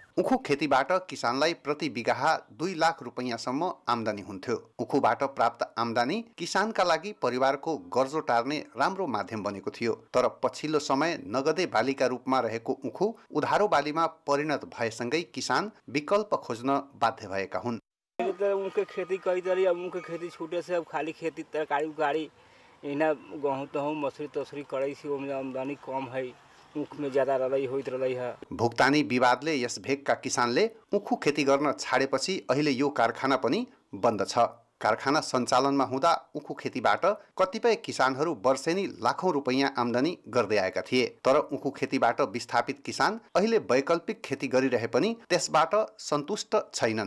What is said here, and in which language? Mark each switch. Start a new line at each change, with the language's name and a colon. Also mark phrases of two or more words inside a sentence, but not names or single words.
Nepali: उखु खेतीबाट किसानलाई प्रति बिघा 2 लाख रुपैयाँसम्म आम्दानी हुन्थ्यो। उखुबाट प्राप्त आम्दानी किसानका लागि परिवारको गर्जो टार्ने राम्रो माध्यम बनेको थियो। तर पछिल्लो समय नगदे बालीका रूपमा रहेको उखु उधारो बालीमा परिणत भएसँगै किसान विकल्प खोज्न बाध्य भएका हुन्।
Maithili: उनके खेती कई तरह, अब उनके खेती छूटे से अब खाली खेती तरकारी उकारी इना गहूँ तहूँ मसूरी तसूरी करै छी, ओमे आमदनी कम है, उख में ज्यादा रलै होइत रलै है।
Nepali: भुक्तानी विवादले यस भेगका किसानले उखु खेती गर्न छाडेपछि अहिले यो कारखाना पनि बन्द छ। कारखाना सञ्चालनमा हुँदा उखु खेतीबाट कतिपय किसानहरू वर्षेनी लाखौं रुपैयाँ आम्दानी गर्दै आएका थिए। तर उखु खेतीबाट विस्थापित किसान अहिले वैकल्पिक खेती गरिरहे पनि त्यसबाट सन्तुष्ट छैनन्।